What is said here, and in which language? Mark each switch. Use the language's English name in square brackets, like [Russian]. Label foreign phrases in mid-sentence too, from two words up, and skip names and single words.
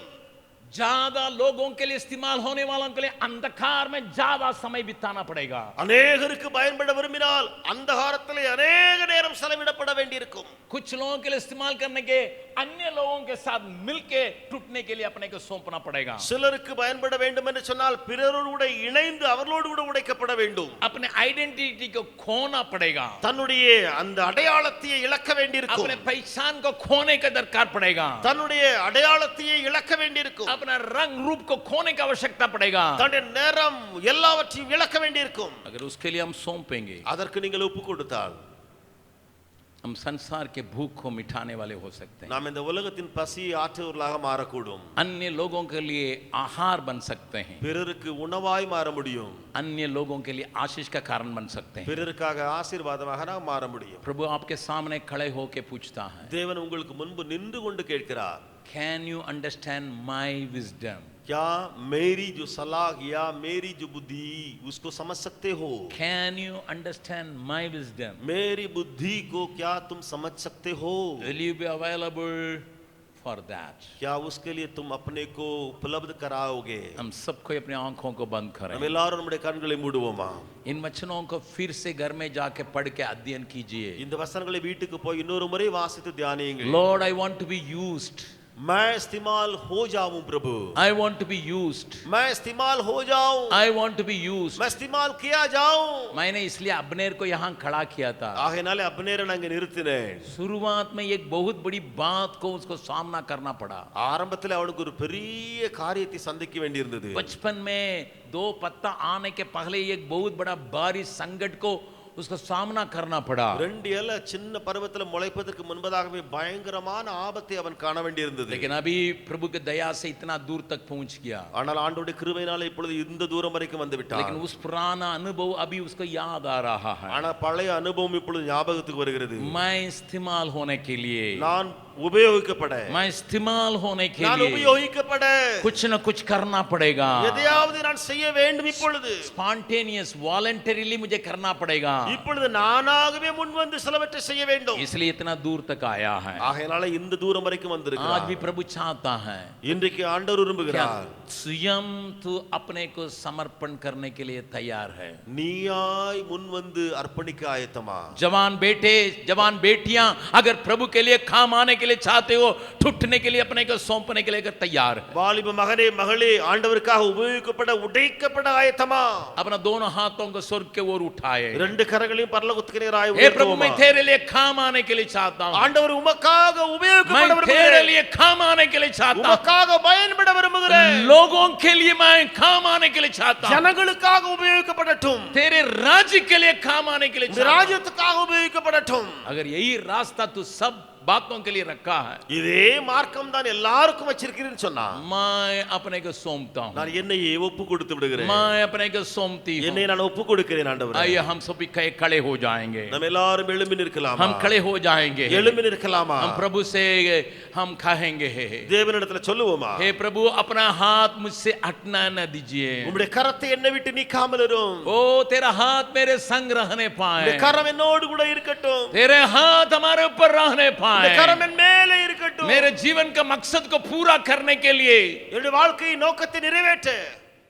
[Hindi] ज्यादा लोगों के लिए इस्तेमाल होने वालों के लिए अंधकार में ज्यादा समय बिताना पड़ेगा. [Tamil] अनेகருக்கு பயன்பட விரும்பினால் अंधकारத்திலே अनेक நேரம் செலவிடப்பட வேண்டியிருக்கும். [Hindi] कुछ लोगों के लिए इस्तेमाल करने के अन्य लोगों के साथ मिलके टूटने के लिए अपने को सौंपना पड़ेगा. [Tamil] சிலருக்கு பயன்பட வேண்டும் என்று சொன்னால் பிறரோடு இணைந்து அவர்களோடு கூட உடைக்கப்பட வேண்டும். [Hindi] अपने आइडेंटिटी को खोना पड़ेगा. [Tamil] தன்னுடைய அந்த அடையாளத்தை இழக்க வேண்டியிருக்கும். [Hindi] अपने पहचान को खोने का दरकार पड़ेगा. [Tamil] தன்னுடைய அடையாளத்தை இழக்க வேண்டியிருக்கும். [Hindi] अपना रंग रूप को खोने की आवश्यकता पड़ेगा. [Tamil] தன்னுடைய நிறம் எல்லாவற்றையும் இழக்க வேண்டியிருக்கும். [Hindi] अगर उसके लिए हम सौंपेंगे [Tamil] அதற்கு நீங்கள் ஒப்பு கொடுத்தால் [Hindi] हम संसार के भूख को मिटाने वाले हो सकते हैं. [Tamil] நாம் இந்த உலகத்தின் பசியை ஆற்றுவர்களாக மாறக்கூடும். [Hindi] अन्य लोगों के लिए आहार बन सकते हैं. [Tamil] பிறருக்கு உணவாய் மாற முடியும். [Hindi] अन्य लोगों के लिए आशीष का कारण बन सकते हैं. [Tamil] பிறருக்காக ஆசீர்வாதமாக நாம் மாற முடியும். [Hindi] प्रभु आपके सामने खड़े होकर पूछता है, [Tamil] தேவன் உங்களுக்கு முன்பு நின்று கொண்டு கேட்கிறார், [English] Can you understand my wisdom? [Hindi] क्या मेरी जो सलाह या मेरी जो बुद्धि उसको समझ सकते हो? [English] Can you understand my wisdom? [Hindi] मेरी बुद्धि को क्या तुम समझ सकते हो? [English] Will you be available for that? [Hindi] क्या उसके लिए तुम अपने को उपलब्ध कराओगे? हम सबको अपनी आंखों को बंद करें. [Tamil] हम எல்லாரும் நம்முடைய கண்களை மூடுவோமா? [Hindi] इन वचनों को फिर से घर में जाके पढ़ के अध्ययन कीजिए. [Tamil] இந்த வசனங்களை வீட்டுக்கு போய் இன்னொரு முறை வாசித்து தியானியுங்கள். [English] Lord, I want to be used. [Hindi] मैं इस्तेमाल हो जाऊं प्रभु. [English] I want to be used. [Hindi] मैं इस्तेमाल हो जाऊं. [English] I want to be used. [Hindi] मैं इस्तेमाल किया जाऊं. मैंने इसलिए अब्नेर को यहाँ खड़ा किया था. [Tamil] ஆகையால அப்னேரை நான் இங்க நிறுத்தினேன். [Hindi] शुरुआत में एक बहुत बड़ी बात को उसको सामना करना पड़ा. [Tamil] ஆரம்பத்தில் அவனுக்கு ஒரு பெரிய காரியத்தை சந்திக்க வேண்டியிருந்தது. [Hindi] बचपन में 2 पत्ता आने के पहले एक बहुत बड़ा भारी संकट को उसको सामना करना पड़ा. [Tamil] ரெண்டு இலை சின்ன பருவத்துல முளைப்பதற்கு முன்பதாகவே பயங்கரமான ஆபத்தை அவன் காண வேண்டியிருந்தது. [Hindi] लेकिन अभी प्रभु की दया से इतना दूर तक पहुंच गया. [Tamil] ஆனால் ஆண்டவருடைய கிருபையினால இப்பொழுது இந்த தூரம் வரைக்கும் வந்து விட்டான். [Hindi] लेकिन उस पुराना अनुभव अभी उसको याद आ रहा है. [Tamil] ஆனா பழைய அனுபவம் இப்பொழுது ஞாபகத்துக்கு வருகிறது. [Hindi] मैं इस्तेमाल होने के लिए, [Tamil] நான் உபயோகிக்கப்பட, [Hindi] मैं इस्तेमाल होने के [Tamil] நான் [Hindi] लिए [Tamil] உபயோகிக்கப்பட [Hindi] कुछ न कुछ करना पड़ेगा. [Tamil] எதையாவது நான் செய்ய வேண்டும். இப்பொழுது [English] spontaneous voluntarily [Hindi] मुझे करना पड़ेगा. [Tamil] இப்பொழுது நானாகவே முன் வந்து சிலவற்றை செய்ய வேண்டும். [Hindi] इसलिए इतना दूर तक आया है. [Tamil] ஆகையால இந்த தூரம் வரைக்கும் வந்திருக்கிறார். [Hindi] आज भी प्रभु चाहता है [Tamil] இன்றைக்கு ஆண்டவர் விரும்புகிறார், [Hindi] स्वयं तू अपने को समर्पण करने के लिए तैयार है. [Tamil] நீயாய் முன் வந்து அர்ப்பணிக்க ஆயத்தமா? [Hindi] जवान बेटे, जवान बेटियां अगर प्रभु के लिए काम आने के लिए चाहते हो, टूटने के लिए अपने को सौंपने के लिए अगर तैयार है, [Tamil] வாலிப மகனே மகளே ஆண்டவருக்காக உபயோகிக்கப்பட உடைக்கப்பட ஆயத்தமா? [Hindi] अपना दोनों हाथों को स्वर्ग के ओर उठाए. [Tamil] ரெண்டு கரங்களையும் பரலோகத்துக்கு நேராய் [Hindi] हे प्रभु मैं [Tamil] உயர்த்துவோமா? [Hindi] तेरे लिए काम आने के लिए चाहता हूँ, [Tamil] ஆண்டவர் உமக்காக உபயோகிக்கப்பட [Hindi] मैं तेरे [Tamil] விரும்புகிறேன். [Hindi] लिए काम आने के लिए चाहता हूँ, [Tamil] உமக்காக பயன்பட விரும்புகிறேன். [Hindi] लोगों के लिए मैं काम आने के लिए चाहता हूँ, [Tamil] ஜனங்களுக்காக உபயோகிக்கப்படட்டும். [Hindi] तेरे राज्य के लिए काम आने के लिए [Tamil] இந்த [Hindi] चाहता हूँ। [Tamil] ராஜ்யத்துக்காக உபயோகிக்கப்படட்டும். [Hindi] अगर यही रास्ता तू सब बातों के लिए रखा है, [Tamil] இதே மார்க்கம் தான் எல்லாருக்கும் வச்சிருக்கிறேன்னு சொன்னா [Hindi] मैं अपने को सौंपता हूँ, [Tamil] நான் என்னையே ஒப்பு கொடுத்து விடுகிறேன். [Hindi] मैं अपने को सौंपती [Tamil] என்னை [Hindi] हूँ। [Tamil] நான் ஒப்பு கொடுக்கிறேன் ஆண்டவரே. [Hindi] आइए हम सभी खड़े हो जाएंगे, [Tamil] நம்ம எல்லாரும் எழும்பி நிற்கலாமா? [Hindi] हम खड़े हो जाएंगे, [Tamil] எழும்பி நிற்கலாமா? [Hindi] हम प्रभु से हम कहेंगे, [Tamil] தேவனிடத்துல சொல்லுவோமா? [Hindi] हे प्रभु अपना हाथ मुझसे हटना न दीजिए, [Tamil] உம்முடைய கரத்தை என்னை விட்டு நீக்காமல் இரும். [Hindi] ओ तेरा हाथ मेरे संग रहने पाए, [Tamil] உம்முடைய கரம் என்னோடு கூட இருக்கட்டும். [Hindi] तेरे हाथ हमारे ऊपर रहने [Tamil] உம்முடைய [Hindi] पाए, [Tamil] கரம் என் மேலே இருக்கட்டும். [Hindi] मेरे जीवन का मकसद को पूरा करने के लिए [Tamil] என்னுடைய வாழ்க்கையின் நோக்கத்தை நிறைவேற்ற